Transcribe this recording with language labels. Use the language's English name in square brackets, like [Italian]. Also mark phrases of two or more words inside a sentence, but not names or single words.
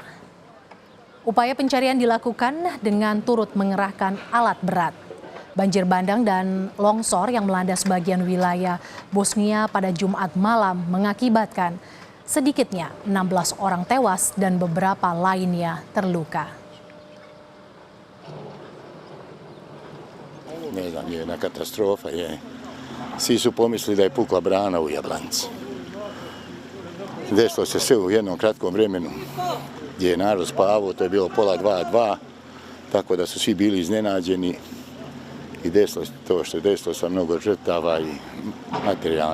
[Indonesian] Upaya pencarian dilakukan dengan turut mengerahkan alat berat. Banjir bandang dan longsor yang melanda sebagian wilayah Bosnia pada Jumat malam mengakibatkan sedikitnya 16 orang tewas dan beberapa lainnya terluka. [Bosnian] Ne znam, je jedna katastrofa. Svi su pomislili da je pukla brana u Jablanci. Desilo se sve u jednom kratkom vremenu gdje je narod spavao, to je bilo 1:30, tako da su svi bili iznenađeni i desilo to što je desilo sa mnogo žrtava i materijalna